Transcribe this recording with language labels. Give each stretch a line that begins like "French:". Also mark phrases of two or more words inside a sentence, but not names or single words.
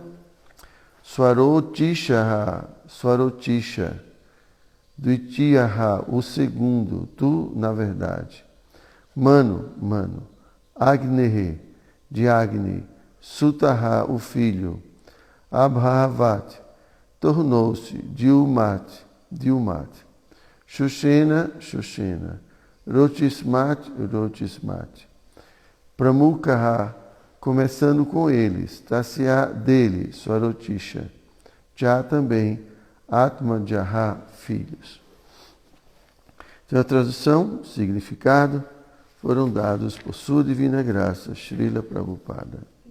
Sanskrit: Swarotisha, Swarotisha.
Portuguese: Dvitiyaha, o segundo, tu, na verdade.
Sanskrit: Mano, mano. Agnehe, de Agni.
Portuguese: Sutaha, o filho. Abhavat, tornou-se.
Sanskrit: Dilmat, Dilmat. Shushena, Shushena. Rotismat, Rotismat. Pramukha,
Portuguese: começando com eles. Tasya, dele, Swarotisha. Já também.
Sanskrit: Atma Jaha, filhos.
Portuguese: Então, a tradução, significado, foram dados por sua divina graça, Srila Prabhupada.